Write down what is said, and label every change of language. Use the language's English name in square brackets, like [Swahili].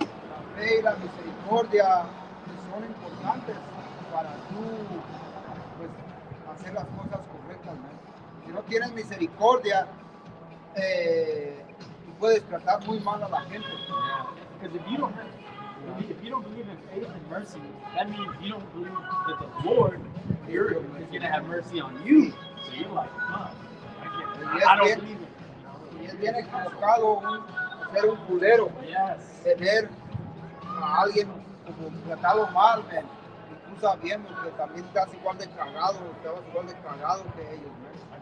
[Spanish] La fe y la misericordia son importantes para tú pues, hacer las cosas correctas, ¿no? Si no tienes misericordia, tú puedes tratar muy mal a la gente. [English] Because if you don't believe in faith and mercy, that means you don't believe that the Lord is going to have mercy on you. So you're like, I don't believe it. [Spanish] Y es bien equivocado ser un culero, tener a alguien como tratarlo mal, man. Y tú sabiendo que también estás igual de cagado, que ellos, man.